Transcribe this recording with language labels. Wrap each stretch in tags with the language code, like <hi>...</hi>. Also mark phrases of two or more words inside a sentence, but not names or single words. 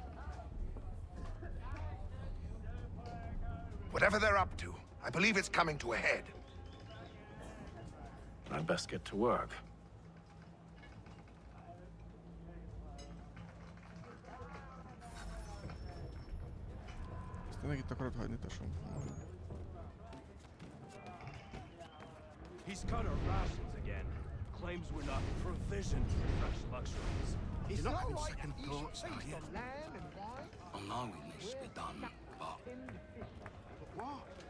<en>Whatever they're up to, I believe it's coming to a head. I'd best get to work.</en> <hu>Tényleg itt akarod hagyni, tesóm?</hu> <en>He's cut our rations again. Claims we're not provisioned for such luxuries. It's You're not having right second that you thoughts, should are feast you? on lamb and wine. I know it needs to be done, but... But what?</en>